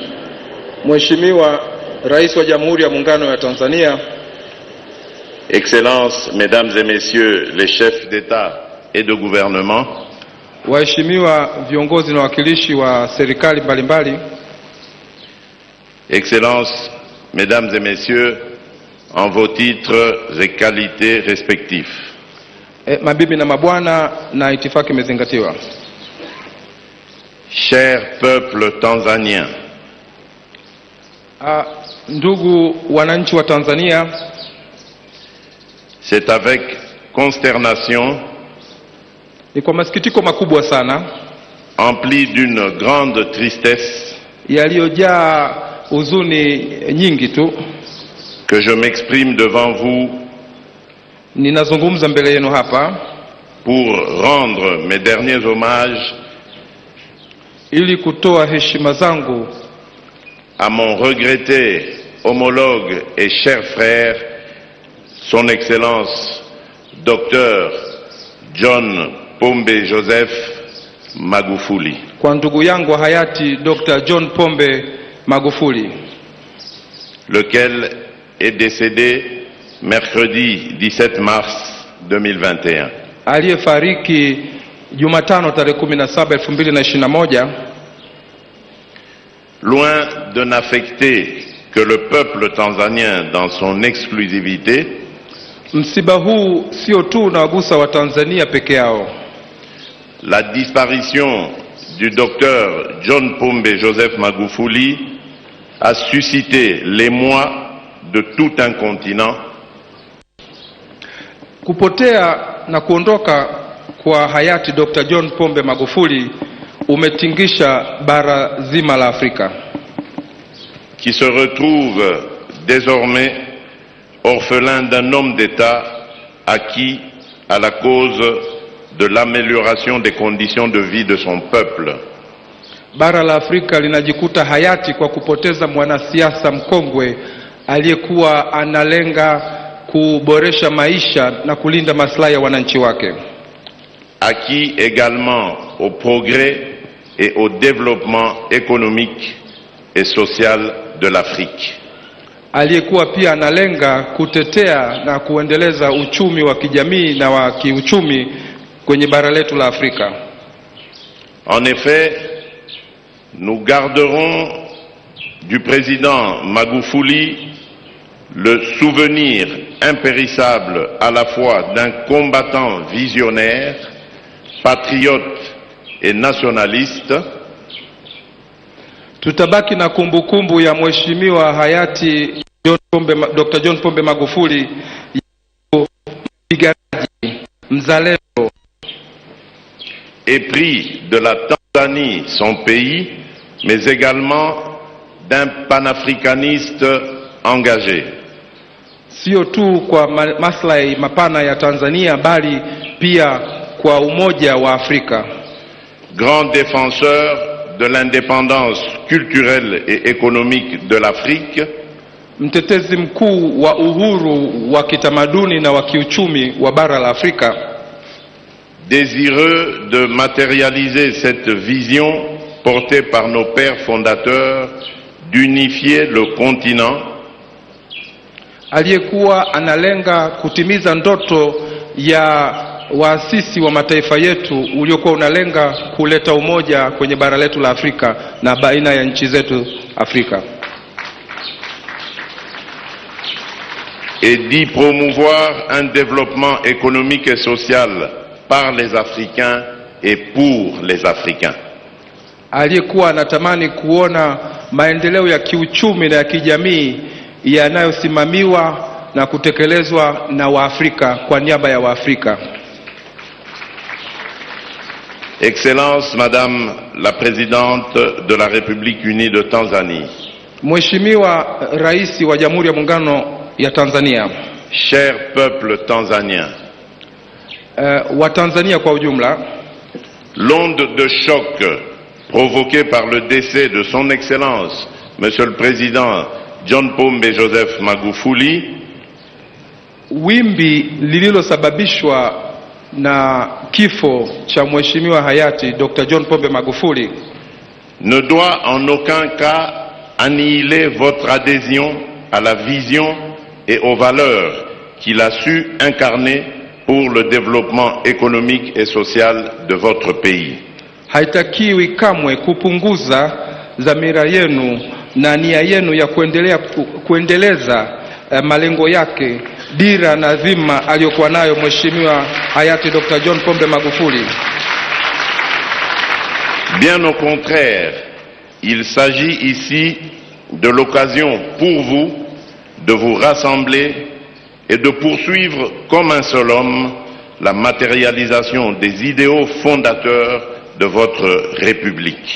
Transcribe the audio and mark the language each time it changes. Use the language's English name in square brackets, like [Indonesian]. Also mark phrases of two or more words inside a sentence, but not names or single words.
[Swahili] Mheshimiwa Rais wa Jamhuri ya Muungano wa Tanzania, [French] Excellences, Mesdames et Messieurs les chefs d'État et de gouvernement, [Swahili] waheshimiwa viongozi na wakilishi wa serikali mbalimbali, [French] Excellences, Mesdames et Messieurs, en vos titres et qualités respectifs, [Swahili] mabibi na mabwana, na itifaki imezingatiwa. [French] Cher peuple tanzanien, [Swahili] ndugu wananchi wa Tanzania, [French] c'est avec consternation, [Swahili] ni kwa masikitiko makubwa sana, [French] empli d'une grande tristesse, [Swahili] yaliyojaa huzuni nyingi tu, [French] que je m'exprime devant vous [Swahili] ninazungumza mbele yenu hapa [French] pour rendre mes derniers hommages [Swahili] ili kutoa heshima zangu [French] à mon regretté homologue et cher frère, son Excellence Dr John Pombe Joseph Magufuli, [Swahili] kwa ndugu yangu hayati Dr John Pombe Magufuli, [French] lequel est décédé mercredi 17 mars 2021. [Swahili] aliyefariki Jumatano tarehe 17 2021. [French] Loin de n'affecter que le peuple tanzanien dans son exclusivité, [Swahili] msiba huu sio tu unawagusa wa Tanzania peke yao. [French] la disparition du docteur John Pombe Joseph Magufuli a suscité l'émoi de tout un continent. [Swahili] Kupotea na kuondoka kwa hayati Dr. John Pombe Magufuli umetingisha bara zima la Afrika, [French] qui se retrouve désormais orphelin d'un homme d'État acquis à la cause de l'amélioration des conditions de vie de son peuple. [Swahili] Bara la Afrika linajikuta hayati kwa kupoteza mwanasiasa mkongwe aliyekuwa analenga kuboresha maisha na kulinda maslahi ya wananchi wake. [French] Acquis également au progrès et au développement économique et social de l'Afrique. [Swahili] Aliyekuwa pia analenga kutetea na kuendeleza uchumi wa kijamii na wa kiuchumi kwenye bara letu la Afrika. [French] En effet, nous garderons du président Magufuli le souvenir impérissable à la fois d'un combattant visionnaire, patriote et nationaliste. [Swahili] Tutabaki na kumbukumbu ya mheshimiwa hayati Dr. John Pombe Magufuli, mpiganaji mzalendo, [French] épris de la Tanzanie, son pays, mais également d'un panafricaniste engagé. [Swahili] sio tu kwa maslahi mapana ya Tanzania bali pia kwa umoja wa Afrika. [French] Grand défenseur de l'indépendance culturelle et économique de l'Afrique, [Swahili] mtetezi mkuu wa uhuru wa kitamaduni na wa kiuchumi wa bara la Afrika, [French] désireux de matérialiser cette vision portée par nos pères fondateurs d'unifier le continent, [Swahili] aliyekuwa analenga kutimiza ndoto ya waasisi wa mataifa yetu uliokuwa unalenga kuleta umoja kwenye bara letu la Afrika na baina ya nchi zetu Afrika, [French] et d'y promouvoir un développement économique et social par les Africains et pour les Africains. [Swahili] Aliyekuwa anatamani kuona maendeleo ya kiuchumi na ya kijamii yanayosimamiwa na kutekelezwa na Waafrika kwa niaba ya Waafrika. [French] Excellence Madame la Présidente de la République unie de Tanzanie, [Swahili] Mheshimiwa Rais wa Jamhuri ya Muungano ya Tanzania, [French] cher peuple tanzanien, [Swahili] wa Tanzania kwa ujumla, [French] l'onde de choc provoquée par le décès de son Excellence Monsieur le Président John Pombe Joseph Magufuli, [Swahili] wimbi lililosababishwa na kifo cha Mheshimiwa hayati Dr. John Pombe Magufuli, [French] ne doit en aucun cas annihiler votre adhésion à la vision et aux valeurs qu'il a su incarner pour le développement économique et social de votre pays. [Swahili] Haitakiwi kamwe kupunguza dhamira yenu na nia yenu ya kuendeleza malengo yake, dira na dhima aliyokuwa nayo Mheshimiwa hayati Dr. John Pombe Magufuli. [French] Bien au contraire, il s'agit ici de l'occasion pour vous de vous rassembler et de poursuivre comme un seul homme la matérialisation des idéaux fondateurs de votre République.